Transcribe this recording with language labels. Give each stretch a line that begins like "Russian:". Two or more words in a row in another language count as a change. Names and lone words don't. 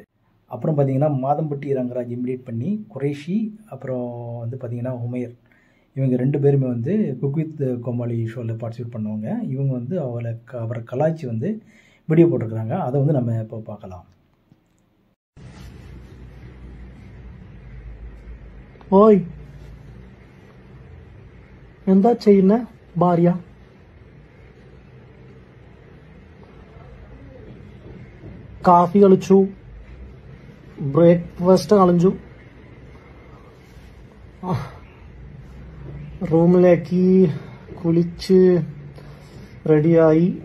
Tamil: அப்புறம் பார்த்தீங்கன்னா மாதம்பட்டி ரங்கராஜ் இமிடியேட் பண்ணி குரேஷி, அப்புறம் பார்த்தீங்கன்னா உமேர், இவங்க 2 பேருமே குக் வித் கோமாளி ஷோவில் பார்ட்டிசிபேட் பண்ணவங்க. இவங்க அவரை கலாய்ச்சி வீடியோ போட்டிருக்கிறாங்க. அதை நம்ம இப்போ பார்க்கலாம். ஓய்,
Malayalam: എന്താ ചെയ്യുന്ന ഭാര്യ? കാഫി കളിച്ചു, ബ്രേക്ക്ഫാസ്റ്റ് കളഞ്ഞു, റൂമിലേക്ക് കുളിച്ച് റെഡിയായി.